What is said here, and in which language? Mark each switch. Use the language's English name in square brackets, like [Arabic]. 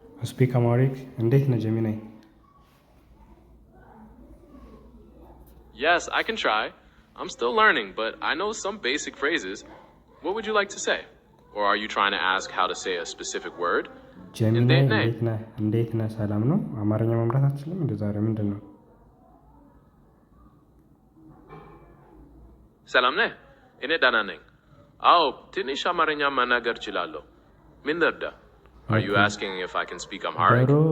[English] ስፒክ አማሪክ [Amharic] እንዴት ነህ ጀሚናይ? [English] Yes, I can try. I'm still learning, but I know some basic phrases. What would you like to say? Or are you trying to ask how to say a specific word? [Amharic] ጀሚናይ እንዴት ነህ? ሰላም ነው? አማርኛ መምራት አትችልም እንደ ዛሬ ምንድን ነው? ሰላም ነህ? እኔ ደህና ነኝ። አዎ ትንሽ አማርኛ መናገር እችላለሁ። ምን ልርዳ? [English] Are you asking if I can speak Amharic?